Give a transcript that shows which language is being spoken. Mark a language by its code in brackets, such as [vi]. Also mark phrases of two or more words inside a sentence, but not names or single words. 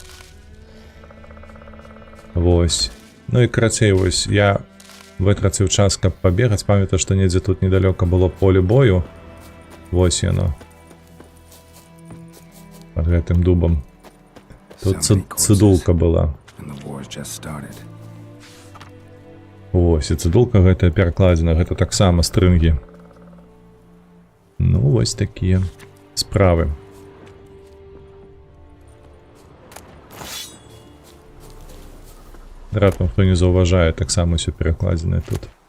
[be] Вось. Ну і карацей, вось я вытраціў час, каб пабегаць, памятаю, што недзе тут недалёка было поле бою. Вось яно. Пад гэтым дубам. Тут цыдулка была. [en] And the war's just started. [be] Вось, і цыдулка гэтая перакладзена, гэта таксама стрынгі. Ну, вось такія справы. Раптам хто не заўважае, таксама ўсё перакладзенае тут.